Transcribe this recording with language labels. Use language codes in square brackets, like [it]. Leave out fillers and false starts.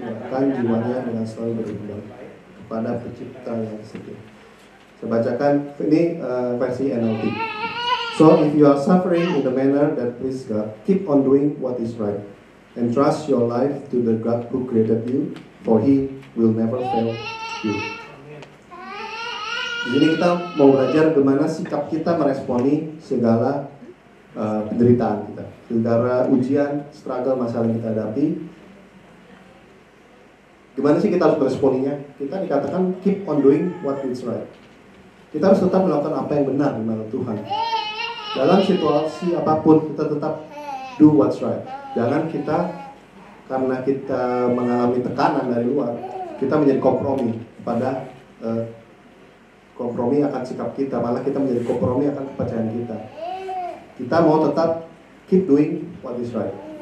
[id] menyerahkan jiwanya dengan selalu beribadah kepada Pencipta yang setia. Saya bacakan ini versi NLT. [en] So if you are suffering in the manner that please God, keep on doing what is right, and trust your life to the God who created you, for He will never fail you. [id] Di sini kita mau belajar bagaimana sikap kita meresponi segala penderitaan kita, segala ujian, struggle, masalah yang kita hadapi. Gimana sih kita harus meresponinya? Kita dikatakan [en] keep on doing what is right. [id] Kita harus tetap melakukan apa yang benar di mata Tuhan. Dalam situasi apapun kita tetap [en] do what's right. [id] Jangan kita karena kita mengalami tekanan dari luar, kita menjadi kompromi pada kompromi akan sikap kita, malah kita menjadi kompromi akan kepercayaan kita. Kita mau tetap [en] keep doing what is right.